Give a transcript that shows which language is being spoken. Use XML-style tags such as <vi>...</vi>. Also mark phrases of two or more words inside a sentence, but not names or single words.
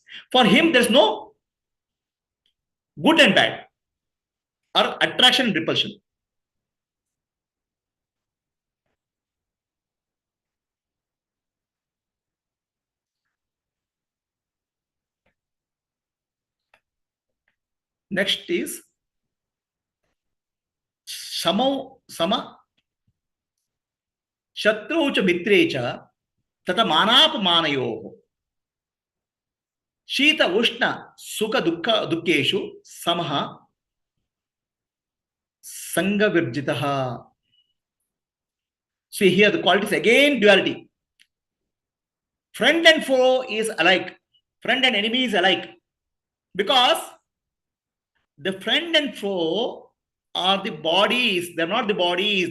<en>For him, there's no good and bad, or attraction and repulsion. Next is</en> <sa>Sama Shatru cha mitre cha tata manapamanayoh Shita Ushna Sukha Dukkeshu Samaha Sangha Virjitaha.</sa> <en>See here the qualities again, duality. Friend and foe is alike. Friend and enemy is alike. Because the friend and foe are the bodies. They're not the bodies.</en>